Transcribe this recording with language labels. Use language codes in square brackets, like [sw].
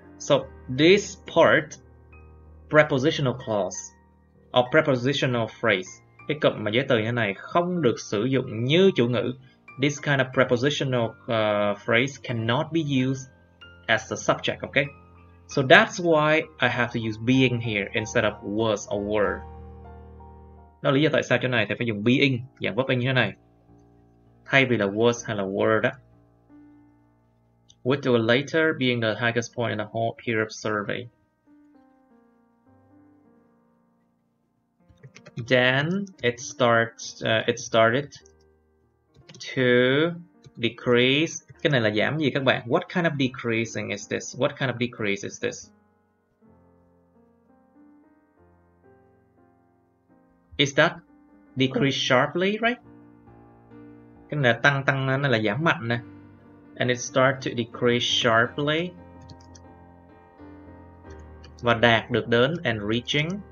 [en] So this part, prepositional clause or prepositional phrase, [vi] cái cụm mà giới từ như thế này không được sử dụng như chủ ngữ. [en] This kind of prepositional phrase cannot be used as a subject, okay? So that's why I have to use being here instead of was or were. [vi] Đó là lý do tại sao chỗ này thầy phải dùng being, dạng verb in như thế này, thay vì là was hay là were đó. [en] With or later being the highest point in the whole period survey. Then it started to decrease. [vi] Cái này là giảm gì các bạn? [en] What kind of decreasing is this? What kind of decrease is this? Is that decrease sharply, right? [vi] Cái này là tăng nó là giảm mạnh nè. [en] And it started to decrease sharply. [vi] Và đạt được đến [en] and reaching.